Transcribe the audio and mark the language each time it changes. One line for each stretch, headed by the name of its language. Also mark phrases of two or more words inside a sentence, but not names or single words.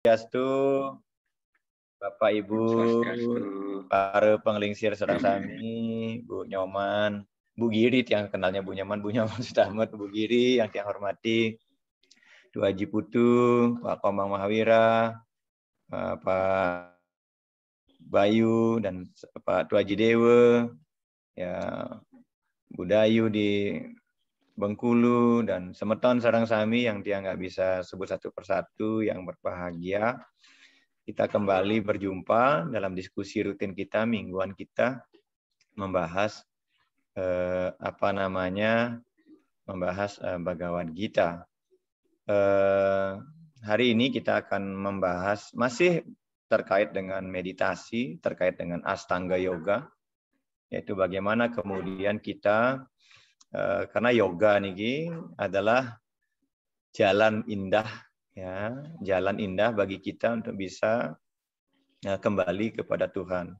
Indonesian: Swastiastu, Bapak Ibu, para
Balinese: penglingsir sedang sami,
Indonesian: Bu Nyoman, Bu Giri yang kenalnya Bu Nyoman sudah amat, Bu Giri yang saya hormati, Du Haji Putu, Pak Komang Mahawira, Pak Bayu dan Pak Du Haji Dewa, ya Bu Dayu di Bengkulu dan
Balinese: semeton sareng sami
Indonesian: yang dia nggak bisa sebut satu persatu yang berbahagia. Kita kembali berjumpa dalam diskusi rutin kita, mingguan kita membahas membahas Bhagavad Gita. Hari ini kita akan membahas masih terkait dengan meditasi, terkait dengan Astanga Yoga, yaitu bagaimana kemudian kita karena yoga niki adalah jalan indah, ya, jalan indah bagi kita untuk bisa kembali kepada Tuhan.